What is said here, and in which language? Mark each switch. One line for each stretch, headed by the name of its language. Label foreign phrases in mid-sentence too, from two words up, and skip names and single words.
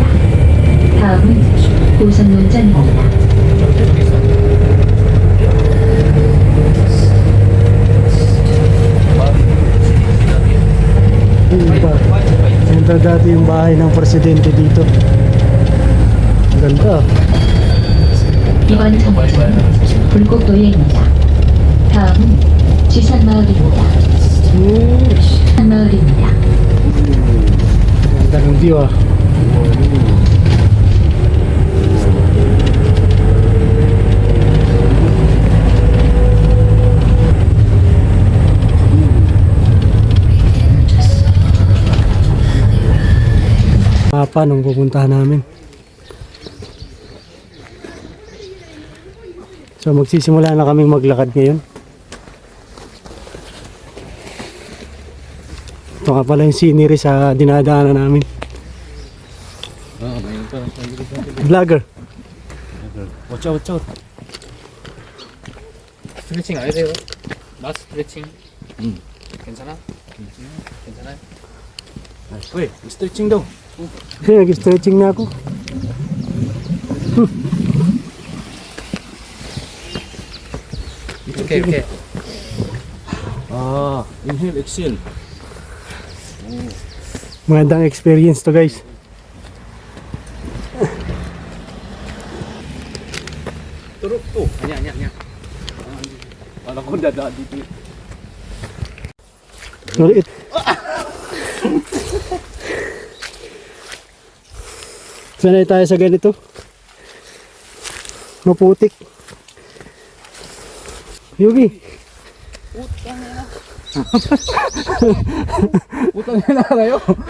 Korean: 다음은 고성논장입니다.
Filipino: Ito dati yung bahay ng presidente dito. Ganda.
Korean: 이번 정류장은 불곡도예입니다. 다음은 지산마을입니다. 산마을입니다.
Filipino: Ganda ng view ah. Mapa nung pupuntahan namin. So magsisimula na kaming maglakad ngayon. Ito nga pala yung scenery sa dinadaanan namin. Vlogger.
English: watch out.
Korean: 스트레칭 안 해도 돼요? 나 스트레칭. 괜찮아? 괜찮아요? 왜? 스트레칭 daw.
Filipino: Nag-stretching na ako.
Korean: 이렇게.
English: inhale, exhale.
Filipino: Magandang experience to guys.
Korean: 뚜룩 또. 아니야. 나 건다 나 dito.
Filipino: Ulit. Sanay tayo sa ganito. Maputik. Yugi. utangin na kayo.